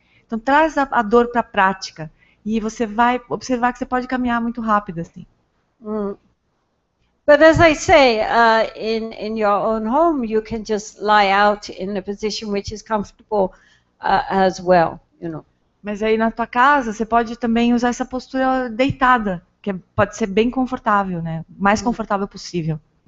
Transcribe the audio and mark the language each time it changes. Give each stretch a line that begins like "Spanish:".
Portuguese: Então, traz a dor para a prática e você vai observar que você pode caminhar muito rápido assim.
English: But as I say, in your own home, you can just lie out in a position which is comfortable as well, you know.
Portuguese: Mas aí na tua casa, você pode também usar essa postura deitada, que pode ser bem confortável, né? O mais confortável possível.